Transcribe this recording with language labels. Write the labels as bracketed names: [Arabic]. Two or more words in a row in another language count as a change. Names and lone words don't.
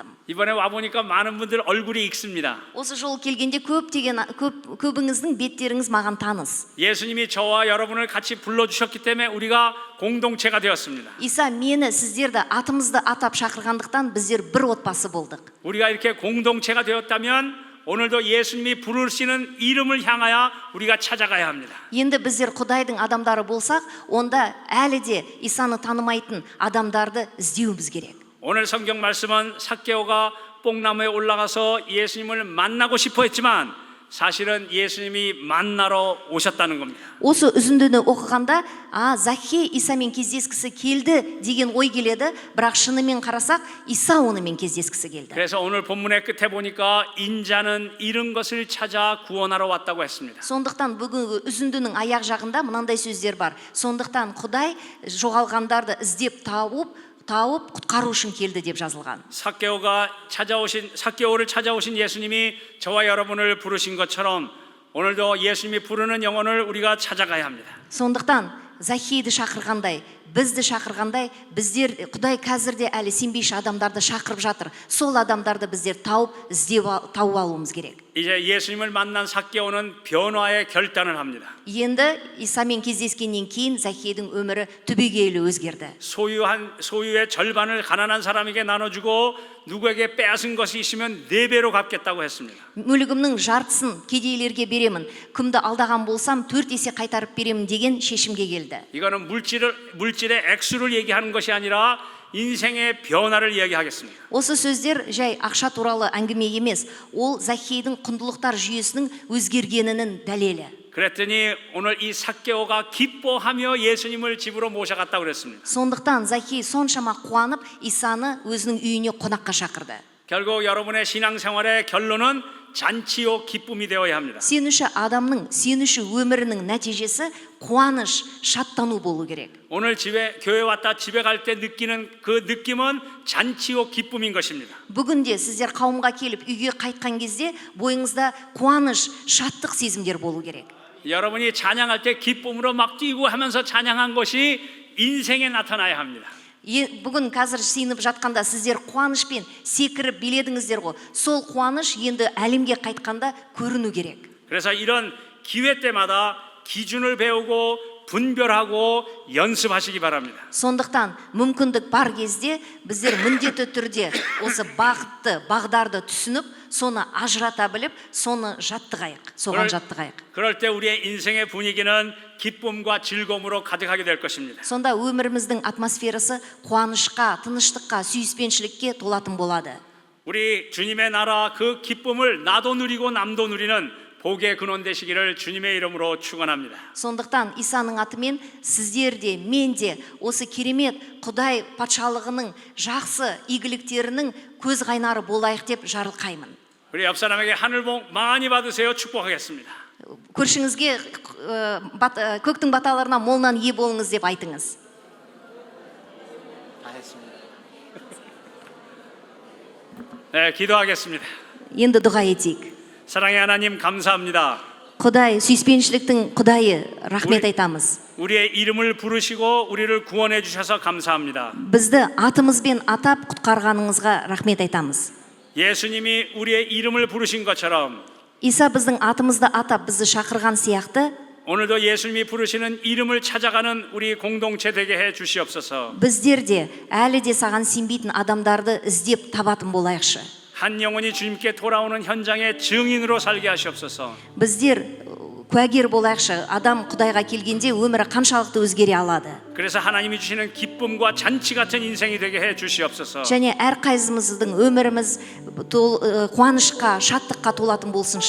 [Korean] 이번에 와보니까 많은 분들 얼굴이 익습니다. [Kazakh] Осы жол келгенде көбіңіздің беттеріңіз маған таныс. [Korean] 예수님이 저와 여러분을 같이 불러주셨기 때문에 우리가 공동체가 되었습니다. [Kazakh] Иса мені сіздерді атымызды атап шақырғандықтан біздер бір отбасы болдық. [Korean] 우리가 이렇게 공동체가 되었다면 오늘도 예수님이 부르시는 이름을 향하여 우리가 찾아가야 합니다. [Kazakh] Енді біздер Құдайдың адамдары болсақ, онда әлі де Исаны танымайтын адамдарды іздеуіміз керек. [Korean] 오늘 성경 말씀은 삭개오가 뽕나무에 올라가서 예수님을 만나고 싶어 했지만 사실은 예수님이 만나러 오셨다는 겁니다. [Kazakh] Осы үзіндіні оқығанда, Захей Исамен кездескісі келді деген ой келеді, бірақ шынымен қарасақ, Иса онымен кездескісі келді. [Korean] 그래서 오늘 본문의 끝에 보니까 인자는 잃은 것을 찾아 구원하러 왔다고 했습니다. [Kazakh] Сондықтан бүгінгі үзіндінің аяқ жағында мынандай сөздер бар. Сондықтан Құдай жоғалғандарды іздеп тауып құтқару үшін келді деп жазылған. [Korean] 삭개오를 찾아오신 예수님이 저와 여러분을 부르신 것처럼 오늘도 예수님이 부르는 영혼을 우리가 찾아가야 합니다. [Kazakh] Сондықтан Захейді шақырғандай, бізді шақырғандай, біздер Құдай қазірде әлі сенбейші адамдарды шақырып жатыр. Сол адамдарды біздер тауып алуымыз керек. [Korean] 이제 예수님을 만난 삭개오는 변화의 결단을 합니다. [Kazakh] Енді Исамен кездескеннен кейін Захейдің өмірі түбегейлі өзгерді. [Korean] 소유의 절반을 가난한 사람에게 나눠주고 누구에게 빼앗은 것이 있으면 4배로 갚겠다고 했습니다. [Kazakh] Мүлігімнің жартысын кедейлерге беремін. Кімді алдаған болсам 4 есе қайтарып беремін деген шешімге келді. [Korean] 이거는 물질의 액수를 얘기하는 것이 아니라 인생의 변화를 이야기하겠습니다. [Kazakh] Осы сөздер жай ақша туралы әңгіме емес, ол Захейдің құндылықтар жүйесінің өзгергенінің дәлелі. [Korean] 그랬더니 오늘 이 삭개오가 기뻐하며 예수님을 집으로 모셔갔다고 그랬습니다. [Kazakh] Сондықтан Захей соншама қуанып Исаны өзінің үйіне қонаққа шақырды. [Korean] 결국 여러분의 신앙생활의 결론은 잔치요 기쁨이 되어야 합니다. [Kazakh] Сенуші адамның, сенуші өмірінің нәтижесі қуаныш, шаттану болу керек. [Korean] 오늘 교회 왔다 집에 갈 때 느끼는 그 느낌은 잔치요 기쁨인 것입니다. [Kazakh] Бүгінде сіздер қауымға келіп үйге қайтқан кезде бойыңызда қуаныш, шаттық сезімдер болу керек. [Korean] 여러분이 찬양할 때 기쁨으로 막 뛰고 하면서 찬양한 것이 인생에 나타나야 합니다. [Kazakh] Бүгін қазір сиынып жатқанда сіздер қуанышпен секіріп биледіңіздер ғой. Сол қуаныш енді әлемге қайтқанда көріну керек. [Korean] 그래서 이런 기회 때마다 기준을 배우고 분별하고 연습하시기 바랍니다. [Kazakh] Сондықтан мүмкіндік бар кезде біздер міндетті түрде осы бағытты, бағдарды түсініп, соны ажырата біліп, соны жаттығайық, соған жаттығайық. [Korean] 그럴 때 우리의 인생의 분위기는 기쁨과 즐거움으로 가득하게 될 것입니다. [Kazakh] Сонда өміріміздің атмосферасы қуанышқа, тыныштыққа, сүйіспеншілікке толатын болады. [Korean] 우리 주님의 나라 그 기쁨을 나도 누리고 남도 누리는 복의 근원 되시기를 주님의 이름으로 축원합니다. [Kazakh] Сондықтан Исаның атымен сіздер де, мен де осы керемет Құдай патшалығының жақсы игіліктерінің көз қайнары болайық деп жарылқаймын. [Korean] 우리 옆 사람에게 하늘 복 많이 받으세요. 축복하겠습니다. [Kazakh] Көршіңізге көктің баталарына молынан ие болыңыз деп айтыңыз. [Korean] 다 했습니다. 네, 기도하겠습니다. [Kazakh] Енді дұға етейік. [Korean] 사랑의 하나님 감사합니다. [Kazakh] Құдай, сүйіспеншіліктің Құдайы, рахмет айтамыз. [Korean] 우리의 이름을 부르시고 우리를 구원해 주셔서 감사합니다. [Kazakh] Бізді атымызбен атап құтқарғаныңызға рахмет айтамыз. [Korean] 예수님이 우리의 이름을 부르신 것처럼 [Kazakh] Иса біздің атымызды атап бізді шақырған сияқты, [Korean] 오늘도 예수님이 부르시는 이름을 찾아가는 우리 공동체 되게 해 주시옵소서. [Kazakh] біздер де әлі де саған сенбейтін адамдарды іздеп табатын болайықшы. [Korean] 한 영혼이 주님께 돌아오는 현장의 증인으로 살게 하시옵소서. [Kazakh] біздер куәгер болайықшы, адам Құдайға келгенде өмірі қаншалықты өзгере алады. [Korean] 그래서 하나님이 주시는 기쁨과 잔치 같은 인생이 되게 해 주시옵소서. [Kazakh] және әрқайсымыздың өміріміз қуанышқа, шаттыққа толатын болсыншы.